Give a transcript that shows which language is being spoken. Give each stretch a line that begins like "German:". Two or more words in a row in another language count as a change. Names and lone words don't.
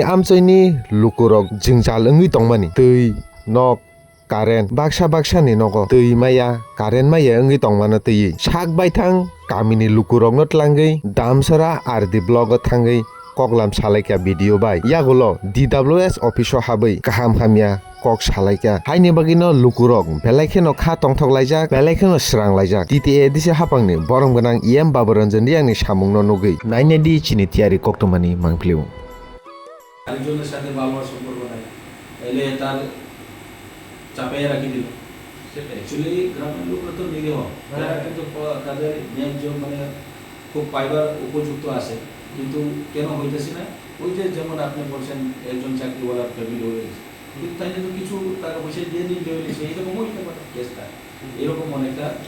Kok Borok: amchoini lukurok jingjal ongui tongmani tui nok current baksa ni nogo tui maya current maya ongui tongmano tui sak baithang kamini lukurokno tlangui damsara RD blog o thangui koklam salaikya video bai yagulo DWS office o habai kaham hamya kok salaikya haini bagino lukurok belaikeno kha tongthok laijak belaikeno srang laijak TTA dise hapangni borom gonang Babaranjan Riangni samungno nugui naine di chini tiari koktomani mangpliu
Bangla: আরেকজনের সাথে ভালো সম্পর্ক নাই এলে তার চাপে রাখি দিল সেটা অ্যাকচুয়ালি গ্রামের লোকরা তো নিরীহ তারা কিন্তু তাদের ন্যায্য মানে খুব পাইবার উপযুক্ত আছে কিন্তু কেন হইতেছে না ওই যে যেমন আপনি বলছেন একজন চাকরিওয়ালার ফ্যামিলি হয়ে গেছে কিন্তু তাই তো কিছু টাকা পয়সা দিয়ে দিতে হয়েছে এইরকম হইতে পারে কেসটা এরকম অনেকটা